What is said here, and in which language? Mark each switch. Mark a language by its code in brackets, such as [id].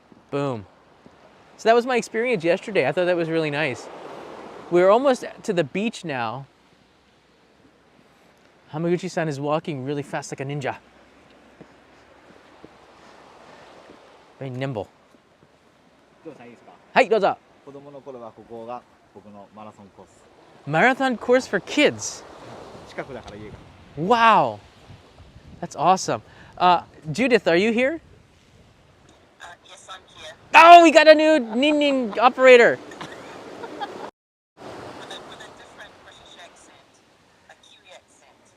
[en] Boom. So that was my experience yesterday. I thought that was really nice. We're almost to the beach now. Hamaguchi-san is walking really fast like a ninja. Very nimble. [ja] どうしたらいいですか？はい、どうぞ。子供の頃はここが僕のマラソンコース。 [en] Marathon course for kids. [ja] 近くだから家が。 [en] Wow. That's awesome. Judith, are you here? Yes, I'm here. Oh, we got a new Nin operator. With a different British accent, a Kiwi accent.